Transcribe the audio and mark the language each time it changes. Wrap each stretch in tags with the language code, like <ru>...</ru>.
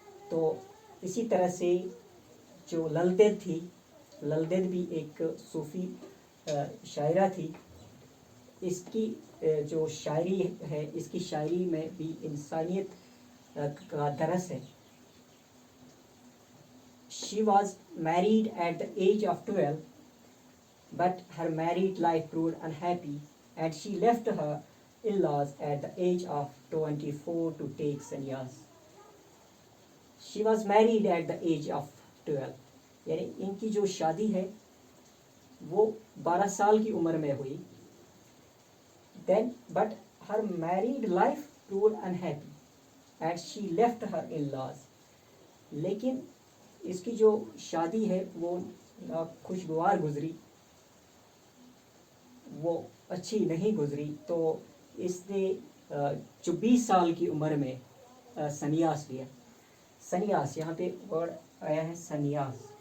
<ur>تو اسی طرح سے جو لل دید تھی، لل دید بھی ایک صوفی شاعرہ تھی۔ اس کی جو شاعری ہے، اس کی شاعری میں بھی انسانیت کا درس ہے۔</ur> <en>She was married at the age of 12, but her married life proved unhappy, and she left her in-laws at the age of 24 to take sannyas. She was married at the age of 12.</en> <ur>یعنی ان کی جو شادی ہے وہ 12 سال کی عمر میں ہوئی.</ur> <en>Then, but her married life proved unhappy, and she left her in-laws.</en> <ur>لیکن اس کی جو شادی ہے وہ خوشگوار گزری، وہ اچھی نہیں گزری، تو اس نے 24 سال کی عمر میں سنیاس لیا۔ سنیاس یہاں پہ ورڈ آیا ہے سنیاس۔</ur>